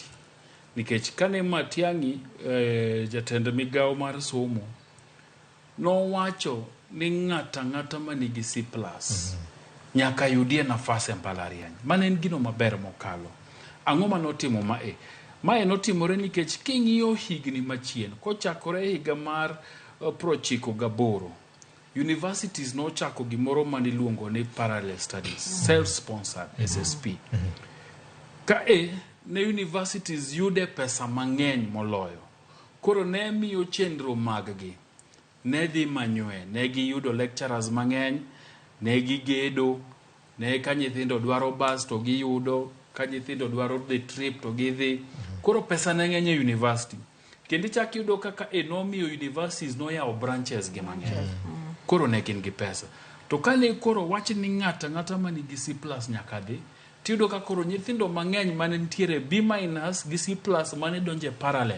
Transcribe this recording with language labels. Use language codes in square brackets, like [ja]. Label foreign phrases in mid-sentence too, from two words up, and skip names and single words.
[luo] Nikech kane Matiang'i jatend migawo mar somo no wacho ni ng'ata manigi C+ nyaka yudie nafas e mbalariany. Mane en gino maber mokalo. Ang'o manotimo mae? Mae notimore nikech king'iyo higni machien kochakore higa mar 98 universities no chako gimoro maniluongo ni [en] parallel studies, self-sponsored SSP. [luo] Ka ne universities yude pesa mang'eny moloyo. Koro ne miyo chenro maggi ne dhi manywe, ne giyudo lecturers mang'eny, ne gigedo, ne ka nyithindo dwaro bus to giyudo, ka nyithindo dwaro [en] the trip [luo] to gidhi. Koro pesa ne ng'eny e university. Kendi chak yudo kaka nomiyo universities no yawo branches gi mang'eny. Koro ne gin gi pesa. To kane koro wach ni ng'ata manigi C+ nyaka dhi, tiyudo ka koro nyithindo mang'eny mane nitiere B- gi C+ mane donje parallel.